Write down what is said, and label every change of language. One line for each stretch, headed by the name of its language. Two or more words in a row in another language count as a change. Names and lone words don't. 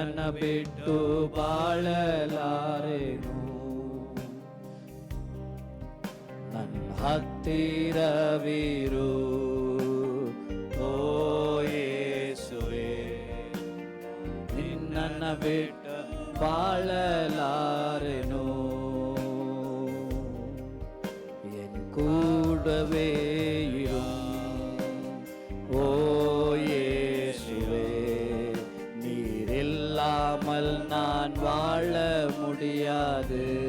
Kannada: ಬಿಟ್ಟು ಬಾಳಲಾರೆನು, ನನ್ನ ಹತ್ತಿರವಿರು ಓ ಯೇಸುವೆ, ನಿನ್ನನ್ನ ಬಿಟ್ಟು ಬಾಳಲಾರೆನು,
Tamil: என் கூடவே இரும் ஓ இயேசுவே, நீர் இல்லாமல் நான் வாழ முடியாது,